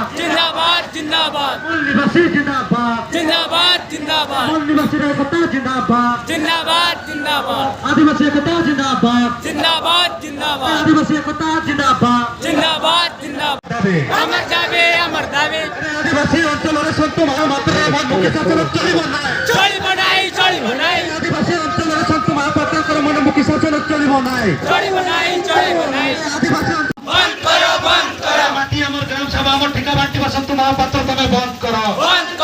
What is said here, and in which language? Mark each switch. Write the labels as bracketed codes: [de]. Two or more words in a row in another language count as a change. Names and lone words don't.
[hi] जिंदाबाद मूल निवासी जिंदाबाद जिंदाबाद जिंदाबाद मूल निवासी एकता जिंदाबाद जिंदाबाद जिंदाबाद आदिवासी एकता जिंदाबाद जिंदाबाद जिंदाबाद आदिवासी एकता जिंदाबाद जिंदाबाद जिंदाबाद अमर दावे [or] आदिवासी ଅଞ୍ଚଳରେ ସନ୍ତୁ ମହାପାତ୍ରର ମନମୁଖୀ ଶାସନ ଚଳିବ ନାହିଁ ଆଦିବାସୀ ଅଞ୍ଚଳରେ ସନ୍ତୁ ମହାପାତ୍ରଙ୍କର ମନମୁଖୀ ଶାସନ ଚଳିବ ନାହିଁ ଆଦିବାସୀ [hi] बंद करो [or] ମାଟି ଆମର ଗ୍ରାମ ସଭା ଆମର ଠିକା ବାଣ୍ଟିବା ସନ୍ତୁ ମହାପାତ୍ର ତମେ ବନ୍ଦ କର।